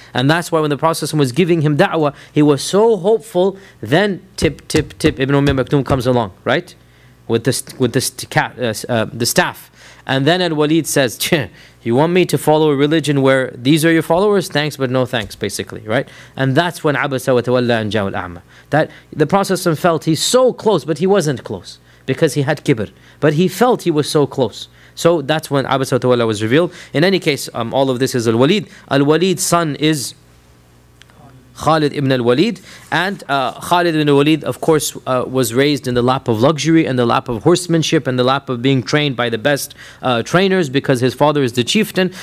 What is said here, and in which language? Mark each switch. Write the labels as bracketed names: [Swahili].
[English] And that's why when the Prophet ﷺ was giving him da'wah, he was so hopeful, then tip, Ibn Ummi Maktum comes along, right? With the staff. And then Al-Walid says, you want me to follow a religion where these are your followers? Thanks, but no thanks, basically, right? And that's when [Arabic] عَبَسَ وَتَوَلَّى أَنْ جَاءُ الْأَعْمَى. [English] That the Prophet ﷺ felt he's so close, but he wasn't close. Because he had kibr. But he felt he was so close. So that's when [Arabic] عَبَسَ وَتَوَلَّى [English] was revealed. In any case, all of this is Al-Walid. Al-Walid's son is Khalid ibn al-Walid. And Khalid ibn al-Walid, of course, was raised in the lap of luxury and the lap of horsemanship and the lap of being trained by the best trainers, because his father is the chieftain.